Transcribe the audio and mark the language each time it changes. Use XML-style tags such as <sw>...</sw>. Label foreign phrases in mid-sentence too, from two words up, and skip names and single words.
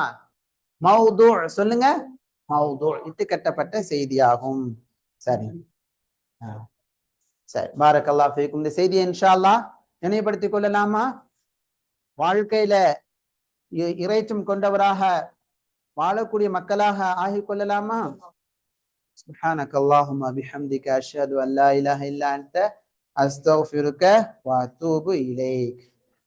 <ta>மௌது, சொல்லுங்க, மௌது, இட்டு கட்டப்பட்ட செய்தியாகும். சரி சரி,</ta> <ar>بارك الله فيكم.</ar> <ta>இந்த செய்தியை</ta> <ar>إن شاء الله</ar> <ta>நினைவுபடுத்திக் கொள்ளலாமா? வாழ்க்கையில இறைச்சம் கொண்டவராக வாழக்கூடிய மக்களாக ஆகிக் கொள்ளலாமா?</ta> <ar>سبحانك اللهم بحمدك أشهد أن لا إله إلا أنت أستغفرك وأتوب إليك.</ar>